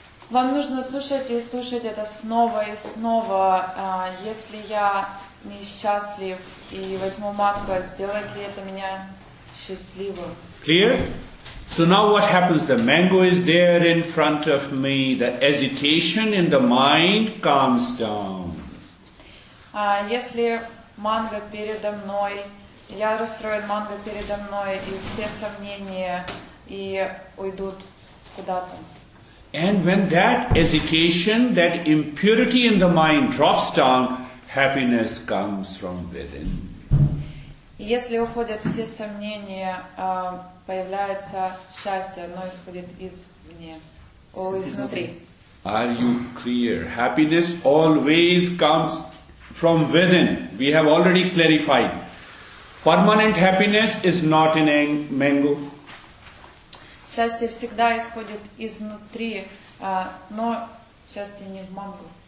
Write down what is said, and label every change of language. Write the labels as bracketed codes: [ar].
[ru] Вам нужно слушать и слушать это снова и снова. Если я несчастлив и возьму манго, сделает ли это меня счастливым? [en] Clear? So now what happens? The mango is there in front of me. The agitation in the mind calms down. [ru] Если манго передо мной, я расстроен, манго передо мной, и все сомнения и уйдут куда-то. [en] And when that agitation, that impurity in the mind drops down, happiness comes from within. [ru] И если уходят все сомнения, появляется счастье, оно исходит извне, изнутри. [en] Are you clear? Happiness always comes from within. We have already clarified. Permanent happiness is not in a mango. [ru] Счастье всегда исходит изнутри, но счастье не в манго.